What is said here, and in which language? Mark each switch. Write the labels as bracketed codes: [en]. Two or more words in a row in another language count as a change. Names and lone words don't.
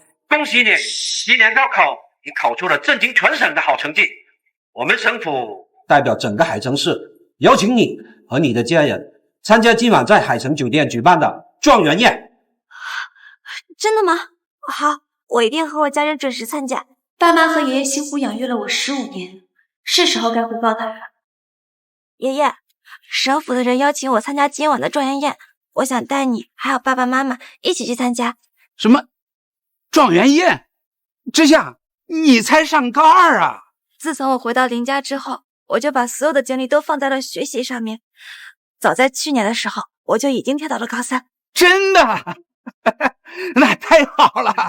[zh] 恭喜你，今年高考你考出了震惊全省的好成绩。我们省府代表整個海城市，邀請你和你的家人參加今晚在海城酒店舉辦的狀元宴。真的嗎？好，我一定和我家人準時參加。爸媽和爺爺辛苦養育了我15年，是時候該回報他了。爺爺，省府的人邀請我參加今晚的狀元宴，我想帶你還有爸爸媽媽一起去參加。什麼？狀元宴？之夏，你才上高2啊！自從我回到林家之後，我就把所有的精力都放在了學習上面。早在去年的時候，我就已經跳到了高3。真的？那太好了！